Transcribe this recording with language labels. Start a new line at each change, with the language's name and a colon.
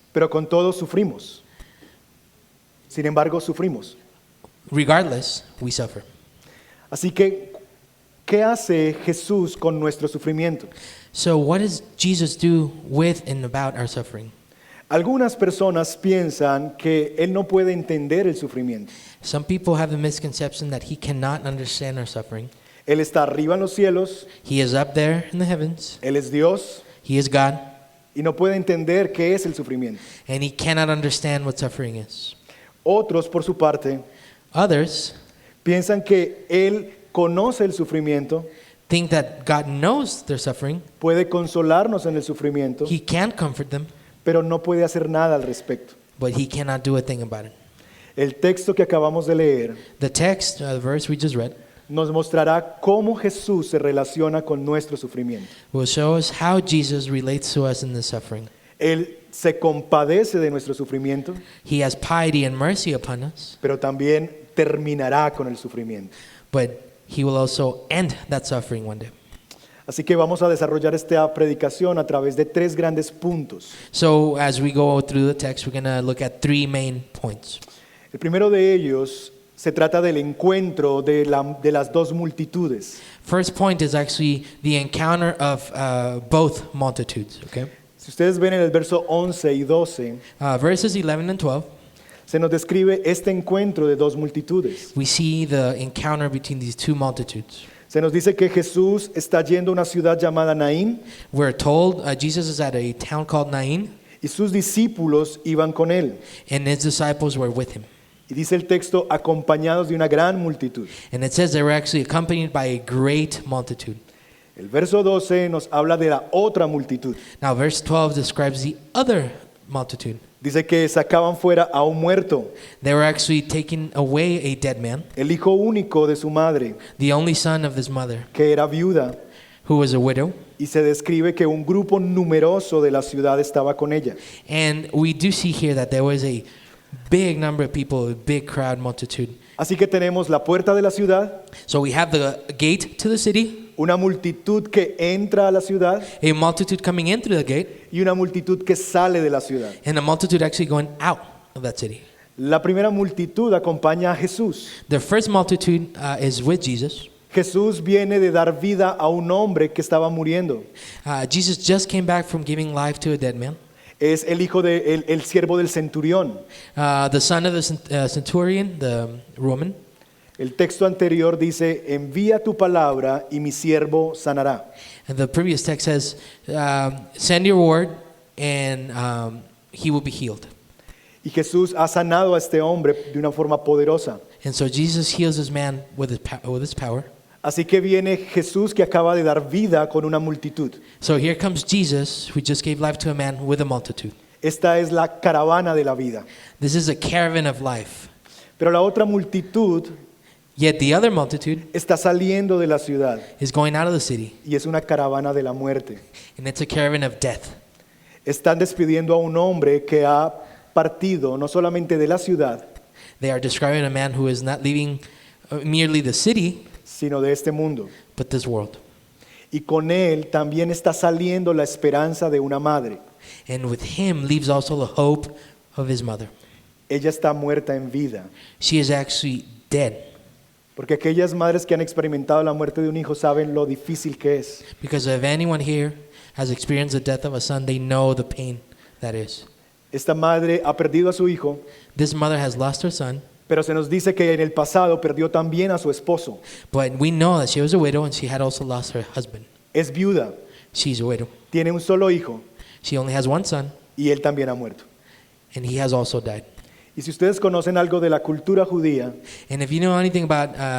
Spanish: pero con todos sufrimos. Sin embargo, sufrimos.
English: Regardless, we suffer.
Spanish: Así que, ¿qué hace Jesús con nuestro sufrimiento?
English: So what does Jesus do with and about our suffering?
Spanish: Algunas personas piensan que Él no puede entender el sufrimiento.
English: Some people have the misconception that he cannot understand our suffering.
Spanish: Él está arriba en los cielos,
English: He is up there in the heavens.
Spanish: Él es Dios
English: He is God,
Spanish: y no puede entender qué es el sufrimiento.
English: and he cannot understand what suffering is.
Spanish: Otros, por su parte,
English: Others
Spanish: piensan que Él conoce el sufrimiento,
English: think that God knows their suffering.
Spanish: puede consolarnos en el sufrimiento,
English: He can comfort them,
Spanish: pero no puede hacer nada al respecto.
English: but he cannot do a thing about it.
Spanish: El texto que acabamos de leer
English: The text, the verse we just read,
Spanish: nos mostrará cómo Jesús se relaciona con nuestro sufrimiento.
English: will show us how Jesus relates to us in this suffering.
Spanish: Él se compadece de nuestro sufrimiento,
English: He has piety and mercy upon us,
Spanish: pero también terminará con el sufrimiento.
English: but he will also end that suffering one day.
Spanish: Así que vamos a desarrollar esta predicación a través de 3 grandes puntos.
English: So as we go through the text, we're going to look at 3 main points.
Spanish: El primero de ellos se trata del encuentro de las dos multitudes.
English: First point is actually the encounter of both multitudes. Okay,
Spanish: Si ustedes ven en el verso 11 y 12,
English: verses 11 and 12,
Spanish: se nos describe este encuentro de dos multitudes.
English: we see the encounter between these two multitudes.
Spanish: Se nos dice que Jesús está yendo a una ciudad llamada Naín
English: We're told Jesus is at a town called Nain,
Spanish: y sus discípulos iban con él.
English: and his disciples were with him.
Spanish: Y dice el texto, acompañados de una gran multitud.
English: And it says they were actually accompanied by a great multitude.
Spanish: El verso 12 nos habla de la otra multitud.
English: Now, verse 12 describes the other multitude.
Spanish: Dice que sacaban fuera a un muerto,
English: They were actually taking away a dead man,
Spanish: el hijo único de su madre,
English: the only son of his mother,
Spanish: que era viuda,
English: who was a widow.
Spanish: y se describe que un grupo numeroso de la ciudad estaba con ella.
English: And we do see here that there was a big number of people, a big crowd, multitude.
Spanish: Así que tenemos la puerta de la ciudad,
English: So we have the gate to the city,
Spanish: una multitud que entra a la ciudad
English: a multitude coming in through the gate,
Spanish: y una multitud que sale de la ciudad.
English: and a multitude actually going out of that city.
Spanish: La primera multitud acompaña a Jesús.
English: The first multitude is with Jesus.
Spanish: Jesús viene de dar vida a un hombre que estaba muriendo.
English: Jesus just came back from giving life to a dead man.
Spanish: Es el hijo de el siervo del centurión.
English: The son of the centurion, the Roman.
Spanish: El texto anterior dice, envía tu palabra y mi siervo sanará.
English: And the previous text says, send your word and he will be healed.
Spanish: Y Jesús ha sanado a este hombre de una forma poderosa.
English: And so Jesus heals this man with his power.
Spanish: Así que viene Jesús que acaba de dar vida con una multitud.
English: So here comes Jesus, who just gave life to a man with a multitude.
Spanish: Esta es la caravana de la vida.
English: This is a caravan of life.
Spanish: Pero la otra multitud
English: Yet the other multitude
Spanish: está saliendo de la ciudad
English: is going out of the city,
Spanish: y es una caravana de la muerte.
English: and it's a caravan of death.
Spanish: Están despidiendo a un hombre que ha partido no solamente de la ciudad,
English: They are describing a man who is not leaving merely the city,
Spanish: sino de este mundo.
English: but this world.
Spanish: Y con él también está saliendo la esperanza de una madre.
English: And with him leaves also the hope of his mother.
Spanish: Ella está muerta en vida.
English: She is actually dead.
Spanish: Porque aquellas madres que han experimentado la muerte de un hijo saben lo difícil que es.
English: Because if anyone here has experienced the death of a son, they know the pain that is.
Spanish: Esta madre ha perdido a su hijo,
English: This mother has lost her son,
Spanish: pero se nos dice que en el pasado perdió también a su esposo.
English: but we know that she was a widow and she had also lost her husband.
Spanish: Es viuda,
English: She's a widow.
Spanish: tiene un solo hijo
English: She only has one son,
Spanish: y él también ha muerto.
English: and he has also died.
Spanish: Y si ustedes conocen algo de la cultura judía,
English: And if you know anything about